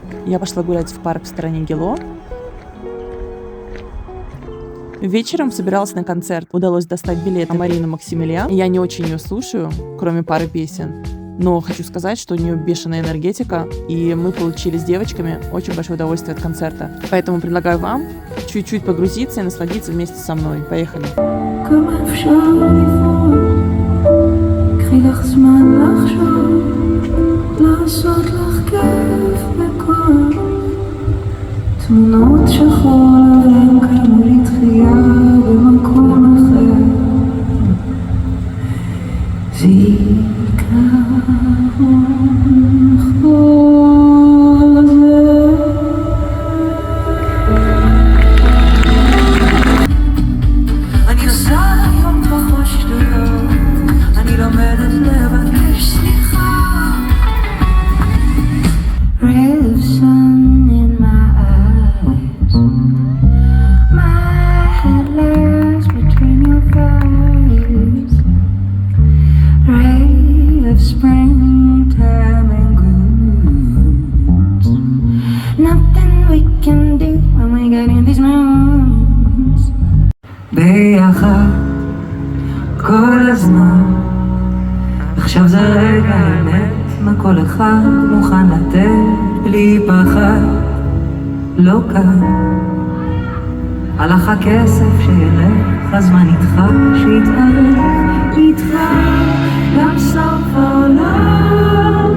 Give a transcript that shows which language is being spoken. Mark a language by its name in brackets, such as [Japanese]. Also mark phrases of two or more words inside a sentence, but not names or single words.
[Russian] Я пошла гулять в парк в стороне Гело. Вечером собиралась на концерт. Удалось достать билет на Марину Максимилиан. Я не очень ее слушаю, кроме пары песен. Но хочу сказать, что у нее бешеная энергетика, и мы получили с девочками очень большое удовольствие от концерта. Поэтому предлагаю вам чуть-чуть погрузиться и насладиться вместе со мной. Поехали! [Hebrew] תמונות שחור לבן קיימו לי תחייה במקום אחר זיכרון חוזר אני עושה היום פחות שטויות אני לומדת לבקש סליחה [English] Ray of sun in my eyes My head lies between your thighs Ray of springtime and goods Nothing we can do when we get in these moods [Hebrew] ביחד כל הזמן עכשיו זה רגע האמת מה כל אחד מוכן לתת בלי פחד לא קל הלך הכסף שילך הזמן איתך שיתארך איתך גם סוף העולם